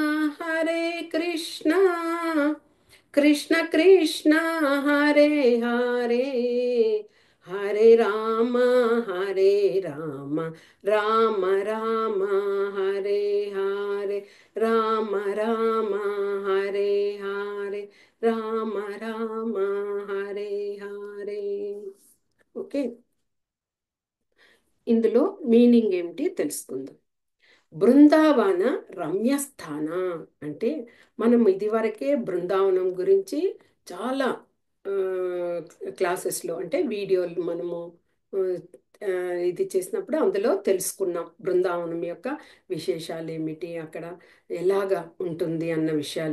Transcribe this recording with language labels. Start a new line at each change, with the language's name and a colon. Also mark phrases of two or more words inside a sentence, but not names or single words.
Sanskrit: కృష్ణ కృష్ణ హరే హరే హరే రామ రామ రామ హరే హరే రామ రామ హరే హరే రామ రామ హరే హరే.
Telugu: ఓకే, ఇందులో మీనింగ్ ఏమిటి తెలుసుకుందాం. బృందావన రమ్యస్థాన అంటే మనం ఇదివరకే బృందావనం గురించి చాలా క్లాసెస్లో అంటే వీడియోలు మనము ఇది చేసినప్పుడు అందులో తెలుసుకున్నాం బృందావనం యొక్క విశేషాలు ఏమిటి, అక్కడ ఎలాగా ఉంటుంది అన్న విషయాలు.